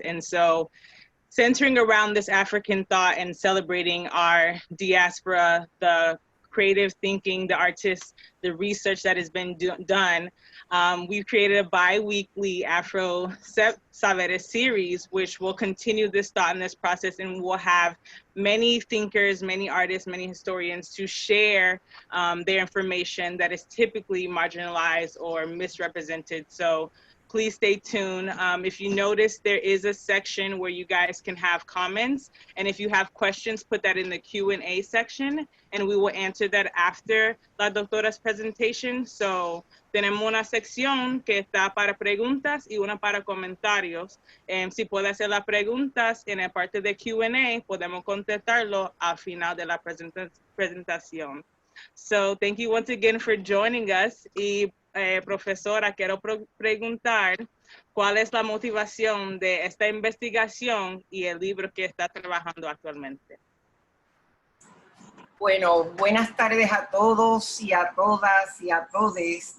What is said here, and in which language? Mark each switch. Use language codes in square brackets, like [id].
[en] And so centering around this African thought and celebrating our diaspora, the creative thinking, the artists, the research that has been done, we've created a bi-weekly Afro Saberes series, which will continue this thought and this process, and we'll have many thinkers, many artists, many historians to share their information that is typically marginalized or misrepresented. So please stay tuned. If you notice, there is a section where you guys can have comments. And if you have questions, put that in the Q&A section, and we will answer that after [es] la doctora's [en] presentation. [es] So tenemos una sección que está para preguntas y una para comentarios. Si puede hacer las preguntas en la parte de Q&A, podemos contestarlo al final de la presentación. [en] So thank you once again for joining us. [es] Y profesora, quiero preguntar cuál es la motivación de esta investigación y el libro que está trabajando actualmente. Bueno, buenas tardes a todos y a todas y a todes.